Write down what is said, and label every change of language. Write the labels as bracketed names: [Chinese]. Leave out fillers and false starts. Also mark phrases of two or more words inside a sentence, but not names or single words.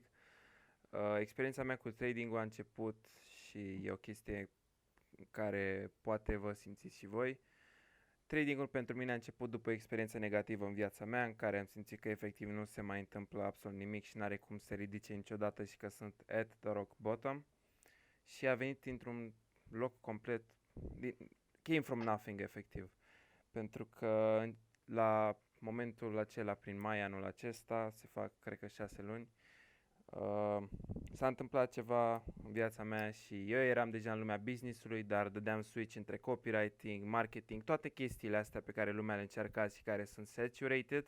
[Romanian] Experiența mea cu tradingul a început și e o chestie care poate vă simțiți și voi. Tradingul pentru mine a început după o experiență negativă în viața mea, în care am simțit că efectiv nu se mai întâmplă absolut nimic și n-are cum să ridice niciodată și că sunt [English] at the rock bottom. [Romanian] Și a venit dintr-un loc complet, [English] came from nothing [Romanian] efectiv. Pentru că la momentul acela, prin mai anul acesta, se fac cred că 6 luni, s-a întâmplat ceva în viața mea și eu eram deja în lumea business-ului, dar dădeam switch între copywriting, marketing, toate chestiile astea pe care lumea le încearcă și care sunt saturated.